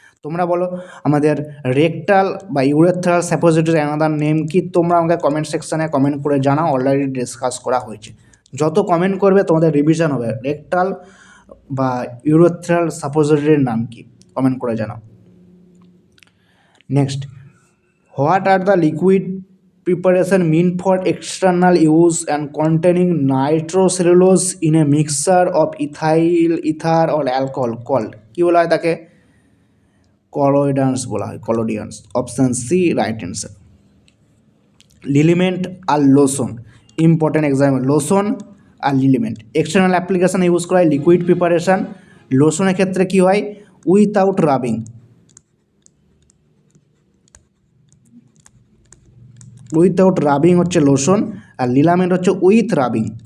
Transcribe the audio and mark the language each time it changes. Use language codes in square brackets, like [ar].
[bn] তোমরা বলো আমাদের রেকটাল বা ইউরেথ্রাল সাপোজিটরি অ্যানাদার নেম কি? তোমরা আমাকে কমেন্ট সেকশানে কমেন্ট করে জানাও, অলরেডি ডিসকাস করা হয়েছে। যত কমেন্ট করবে তোমাদের রিভিশন হবে। রেকটাল বা ইউরেথ্রাল সাপোজিটরির নাম কি? কমেন্ট করে জানাও। [en] next, what are the liquid preparation mean for external use and containing nitrocellulose in a mixture of ethyl ether or alcohol called, [bn] কি বলা হয় তাকে? কলোয়েডান্স বলা হয়, কলোডিয়ান্স, অপশান সি রাইট অ্যান্সার। লিলিমেন্ট আর লোশন, ইম্পর্টেন্ট এক্সাম্পল লোশন আর লিলিমেন্ট। External application use করা হয় liquid preparation, লোশনের ক্ষেত্রে কী হয়? উইথাউট রাবিং, উইথাউট রাবিং হচ্ছে লোশন, আর লিলামেন্ট হচ্ছে উইথ রাবিং।